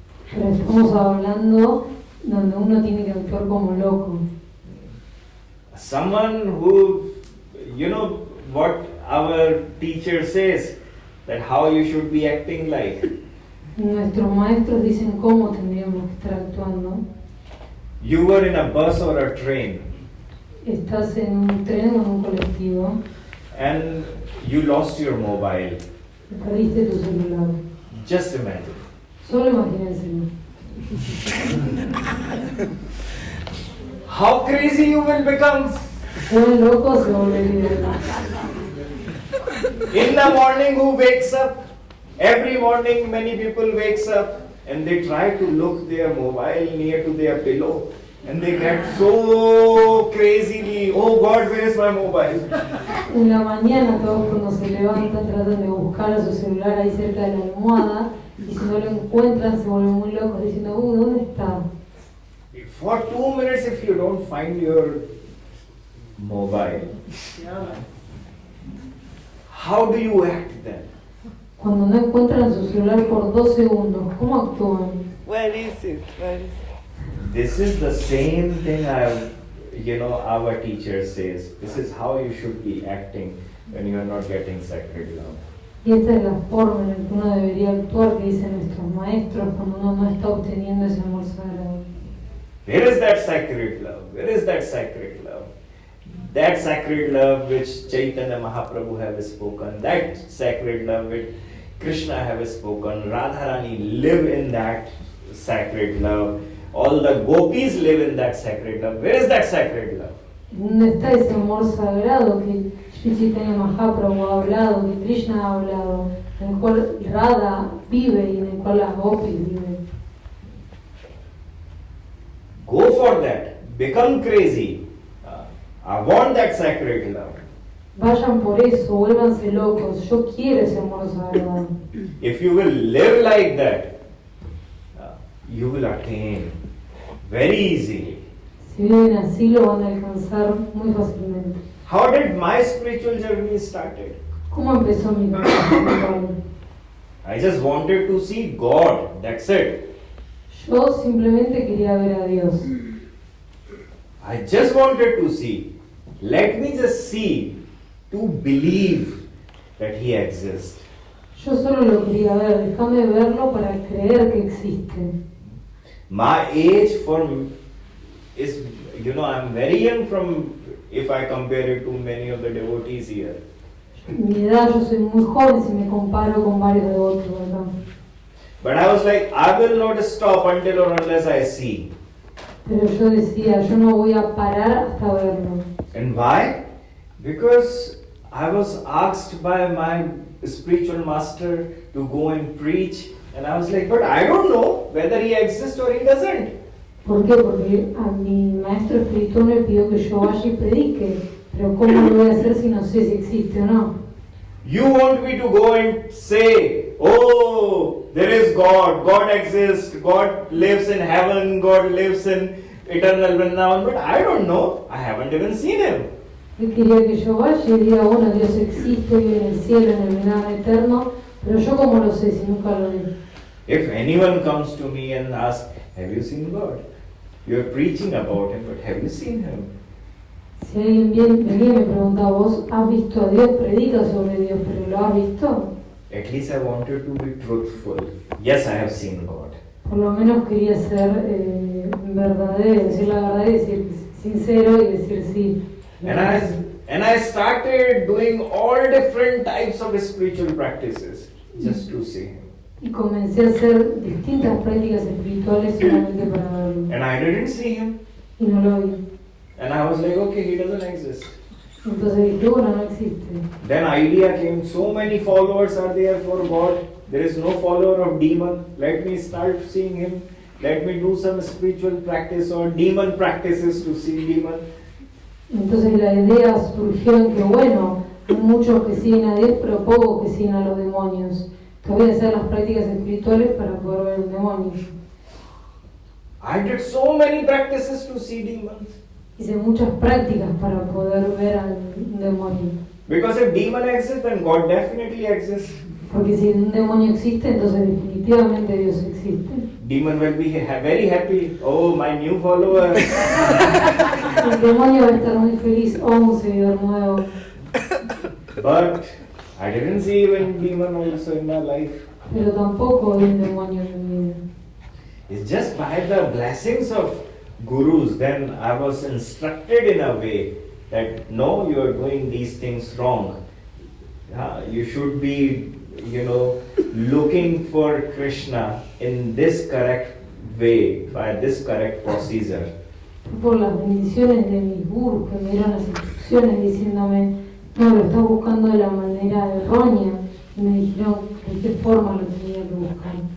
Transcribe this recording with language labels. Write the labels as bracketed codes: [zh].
[es] Pero estamos hablando donde uno tiene que actuar como loco. [en] Someone who, what our teacher says, that how you should be acting like. [es] Nuestros maestros dicen cómo tendríamos que estar actuando. [en] You were in a bus or a train [es] Estás en un tren o en un colectivo, [en] and you lost your mobile. [es] perdiste tu celular. [en] Just imagine. [es] Solo imagínenselo. [en] How crazy you will become. [es] Se vuelve loco, se volvería. [en] In the morning, who wakes up? Every morning, many people wakes up and they try to look their mobile near to their pillow, and they get so crazily, oh God, where is my mobile? [es] En la mañana todos cuando se levantan tratan de buscar a su celular ahí cerca de la almohada y si no lo encuentran se vuelven muy locos diciendo, ¿dónde está? [en] For 2 minutes, if you don't find your mobile, how do you act then? [es] Cuando no encuentran su celular por 2 segundos, ¿cómo actúan? [en] Where is it? Where is it? This is the same thing our teacher says. This is how you should be acting when you are not getting sacred love. [es] Y esta es la forma en la que uno debería actuar, que dicen nuestros maestros, cuando uno no está obteniendo ese amor sagrado. [en] Where is that sacred love? Where is that sacred love? That sacred love which Chaitanya Mahaprabhu have spoken, that sacred love which Krishna have spoken, Radharani live in that sacred love, all the gopis live in that sacred love. Where is that sacred love? [es] ¿Dónde está ese amor sagrado que Sri Chaitanya Mahaprabhu ha hablado, que Krishna ha hablado, en el cual Radha vive y en el cual las gopis viven? [en] Go for that. Become crazy. I want that sacred love. [es] Vayan por eso, vuélvanse locos. Yo quiero ese amor sagrado. [en] If you will live like that, you will attain very easily. [es] Si viven así, lo van a alcanzar muy fácilmente. [en] How did my spiritual journey started? [es] ¿Cómo empezó mi camino espiritual? [en] I just wanted to see God. That's it. [es] Yo simplemente quería ver a Dios. [en] I just wanted to see. Let me just see to believe that He exists. [es] Yo solo lo quería ver, déjame verlo para creer que existe. [en] My age is, I'm very young if I compare it to many of the devotees here. [es] Mi edad, yo soy muy joven si me comparo con varios devotos, ¿verdad? [en] But I was like, I will not stop until or unless I see. [es] Pero yo decía, yo no voy a parar hasta verlo. [en] And why? Because I was asked by my spiritual master to go and preach, and I was like, but I don't know whether he exists or he doesn't. [es] ¿Por qué? Porque a mi maestro espiritual me pidió que yo vaya y predique, pero ¿cómo lo voy a hacer si no sé si existe o no? [en] You want me to go and say, oh, there is God, God exists, God lives in heaven, God lives in eternal Vrindavan, but I don't know, I haven't even seen him. [es] Él quería que yo vaya y diga, bueno, Dios existe, vive en el cielo, en el Vrindavan eterno, pero yo cómo lo sé si nunca lo vi. [en] If anyone comes to me and asks, have you seen God? You're preaching about him, but have you seen him? [es] Si alguien venía y me preguntaba, ¿vos has visto a Dios? Predica sobre Dios, pero ¿lo has visto? [en] At least I wanted to be truthful. Yes, I have seen God. [es] Por lo menos quería ser verdadero, decir la verdad y decir sincero y decir sí. [en] And I started doing all different types of spiritual practices just to see him. [es] Y comencé a hacer distintas prácticas espirituales solamente para verlo. [en] And I didn't see him. [es] Y no lo vi. [en] And I was like, okay, he doesn't exist. [es] Entonces dije, bueno, no existe. [en] Then idea came, so many followers are there for God. There is no follower of demon. Let me start seeing him. Let me do some spiritual practice or demon practices to see demon. [es] Entonces la idea surgió en que, bueno, hay muchos que siguen a Dios, pero pocos que siguen a los demonios. Que voy a hacer las prácticas espirituales para poder ver un demonio. [en] I did so many practices to see demons. [es] Hice muchas prácticas para poder ver al demonio. [en] Because if demon exists, then God definitely exists. [es] Porque si un demonio existe, entonces definitivamente Dios existe. [en] Demon will be very happy. Oh, my new follower. [es] El demonio va a estar muy feliz, oh, un seguidor nuevo. [en] But I didn't see even demon also in my life. [es] Pero tampoco hay un demonio en mi vida. [en] It's just by the blessings of gurus, then I was instructed in a way that no, you are doing these things wrong. You should be, looking for Krishna in this correct way, by this correct procedure. [es] Por las bendiciones de mis gurus que me dieron las instrucciones diciéndome, no, lo estás buscando de la manera errónea, y me dijeron de qué forma lo tenía que buscar.